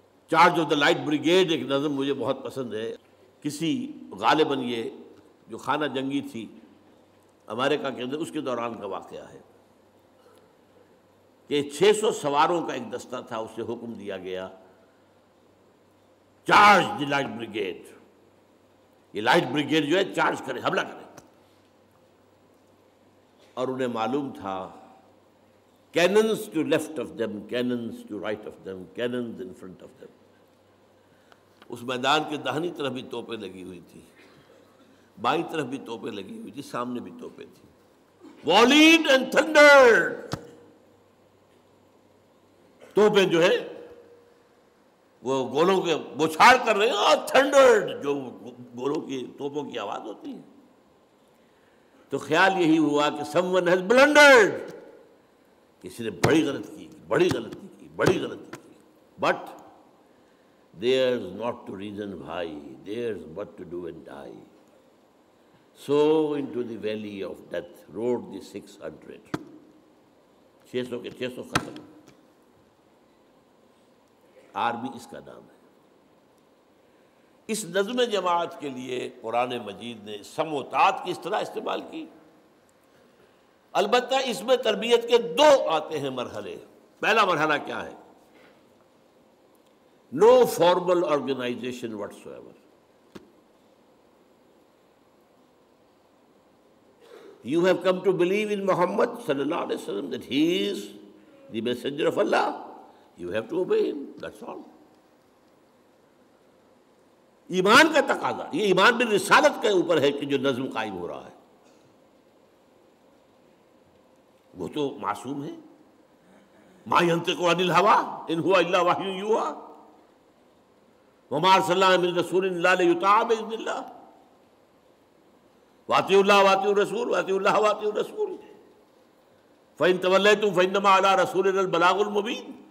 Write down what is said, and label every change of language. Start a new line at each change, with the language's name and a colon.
Urdu: Charge of the light brigade ایک نظم مجھے بہت پسند ہے. کسی غالباً یہ جو خانہ جنگی تھی امریکہ کے اندر اس کے دوران کا واقعہ ہے کہ 600 سواروں کا ایک دستہ تھا. اسے حکم دیا گیا چارج دی لائٹ بریگیڈ. یہ لائٹ بریگیڈ جو ہے چارج کرے، حملہ کرے. اور انہیں معلوم تھا
English: cannons to left of them, cannons to right of them, cannons in front of them.
Urdu: اس میدان کے داہنی طرف بھی توپیں لگی ہوئی تھی، بائیں طرف بھی توپیں لگی ہوئی تھی، سامنے بھی توپیں تھی.
English: volleyed and thundered.
Urdu: توپیں جو ہے وہ گولوں کے بوچھاڑ کر رہے ہیں، اور تھنڈرڈ جو گولوں کی توپوں کی آواز ہوتی ہے. تو خیال یہی ہوا کہ
English: someone has blundered،
Urdu: کسی نے بڑی غلطی کی.
English: But there's not to reason why, there's but to do and die. So into the valley of death rode the 600.
Urdu: 600 کے 600 ختم. آرمی اس کا نام ہے. اس نظم جماعت کے لیے قرآن مجید نے سمع و طاعت کی اس طرح استعمال کی. البتہ اس میں تربیت کے 2 آتے ہیں مرحلے. پہلا مرحلہ کیا ہے؟
English: No formal organisation whatsoever. You have come to believe in Muhammad sallallahu alaihi wasallam that he is the messenger of Allah. You have to obey him. That's all.
Urdu: ایمان کا تقاضا، یہ ایمان بالرسالت کے اوپر ہے کہ جو نظم قائم ہو رہا ہے. وہ تو معصوم ہے.
Arabic: ما ينطق عن الهوى ان هو الا وحی یوحی وما ارسلنا من رسول الا لیطاع باذن اللہ واطیعوا اللہ واطیعوا الرسول واطیعوا اللہ واطیعوا الرسول فإن تولیتم فإنما علی رسولنا البلاغ المبین.